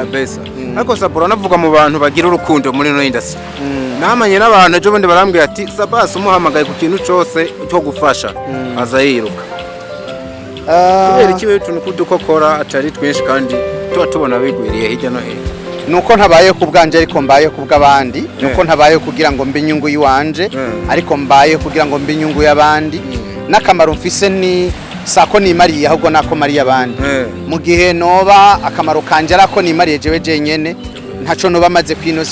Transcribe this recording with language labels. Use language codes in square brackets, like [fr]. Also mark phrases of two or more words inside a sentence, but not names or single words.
[rn] ariko Sabura navuga mu bantu bagira urukundo muri no industry namanye n'abantu ejo bundi barambwira ati Sabas umuhamagaye ku kintu cyose cyo gufasha aza yiruka kubera ikiwe tuntu kudukokora atari twinshi kandi tuba tubona bigwiriye hirya no hino nuko ntabaye ku bwanje ariko mbaye ku bw'abandi nuko ntabaye kugira ngo mbe inyungu yiwanje ariko mbaye kugira ngo mbe inyungu y'abandi n'akamaro mfise ni sako nimariye ahubwo nako mariye abandi mu gihe noba akamaro kanje arako nimariye jewe jenyene ntaco noba maze kwinosi